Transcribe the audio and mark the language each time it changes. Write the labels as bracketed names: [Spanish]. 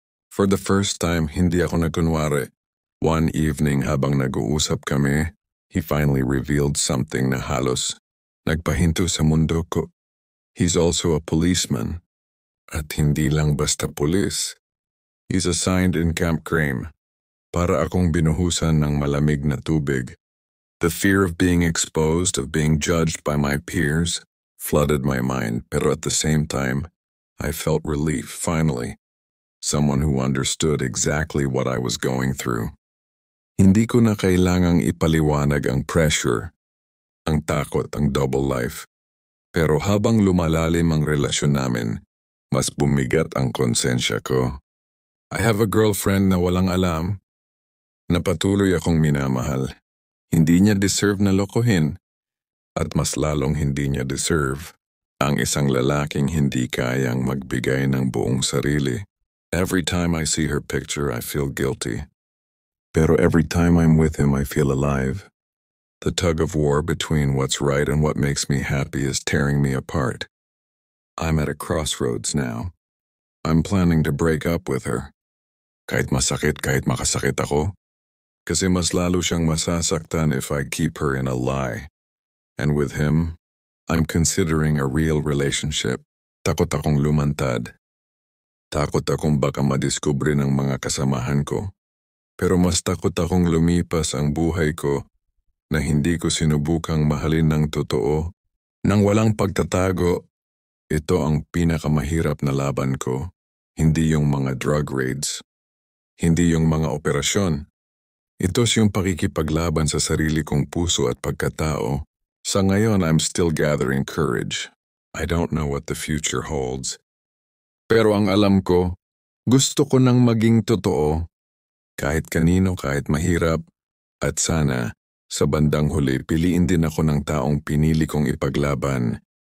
[English] For the first time, [Filipino] hindi ako nagkunwari. [English] One evening [Filipino] habang nag-uusap kami, [English] he finally revealed something [Filipino] na halos nagpahinto sa mundo ko. [English] He's also a policeman. [Filipino] At hindi lang basta pulis. [English] He's assigned in Camp Crame. [Filipino] Para akong binuhusan ng malamig na tubig. [English] The fear of being exposed, of being judged by my peers, flooded my mind, pero at the same time, I felt relief, finally. Someone who understood exactly what I was going through. [Filipino] Hindi ko na kailangang ipaliwanag ang pressure, ang takot, ang double life. Pero habang lumalalim ang relasyon namin, mas bumigat ang konsensya ko. [English] I have a girlfriend [Filipino] na walang alam, na patuloy akong minamahal. Hindi niya deserve na lokohin, at mas lalong hindi niya deserve ang isang lalaking hindi kayang magbigay ng buong sarili. [English] Every time I see her picture, I feel guilty. Pero every time I'm with him, I feel alive. The tug of war between what's right and what makes me happy is tearing me apart. I'm at a crossroads now. I'm planning to break up with her. [Filipino] Kahit masakit, kahit makasakit ako. Kasi mas lalo siyang masasaktan [English] if I keep her in a lie. And with him, I'm considering a real relationship. [Filipino] Takot akong lumantad. Takot akong baka madiskubre ng mga kasamahan ko. Pero mas takot akong lumipas ang buhay ko na hindi ko sinubukang mahalin ng totoo. Nang walang pagtatago, ito ang pinakamahirap na laban ko. Hindi yung mga drug raids. Hindi yung mga operasyon. Ito yung pakikipaglaban sa sarili kong puso at pagkatao. Sa ngayon, [English] I'm still gathering courage. I don't know what the future holds. [Filipino] Pero ang alam ko, gusto ko nang maging totoo. Kahit kanino, kahit mahirap. At sana, sa bandang huli, piliin din ako ng taong pinili kong ipaglaban.